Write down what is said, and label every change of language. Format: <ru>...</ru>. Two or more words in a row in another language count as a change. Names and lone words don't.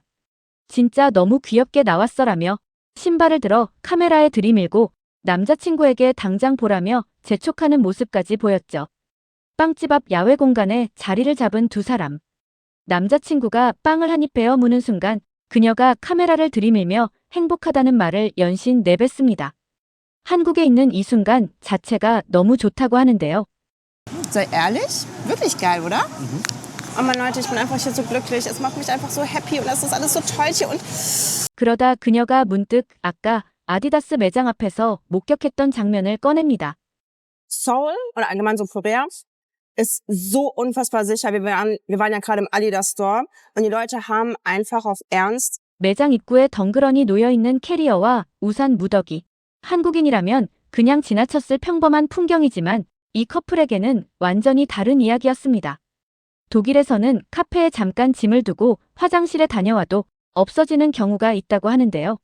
<ko>진짜 너무 귀엽게 나왔어라며 신발을 들어 카메라에 들이밀고 남자친구에게 당장 보라며 재촉하는 모습까지 보였죠. 빵집 앞 야외 공간에 자리를 잡은 두 사람. 남자친구가 빵을 한 입 베어 무는 순간 그녀가 카메라를 들이밀며 행복하다는 말을 연신 내뱉습니다. 한국에 있는 이 순간 자체가 너무 좋다고 하는데요.</ko> <de>Sei ehrlich? Wirklich geil, oder? Oh Mann, Leute, ich bin einfach hier so glücklich. Es macht mich einfach so happy und es ist alles so toll hier und</de> <ko>그러다 그녀가 문득 아까 아디다스 매장 앞에서 목격했던 장면을 꺼냅니다.</ko> <de>Seoul oder allgemein so Korea ist so unfassbar sicher. Wir waren ja gerade im Adidas Store und die Leute haben einfach auf Ernst</de> <ko>매장 입구에 덩그러니 놓여있는 캐리어와 우산 무더기. 한국인이라면 그냥 지나쳤을 평범한 풍경이지만 이 커플에게는 완전히 다른 이야기였습니다. 독일에서는 카페에 잠깐 짐을 두고 화장실에 다녀와도 없어지는 경우가 있다고 하는데요.</ko>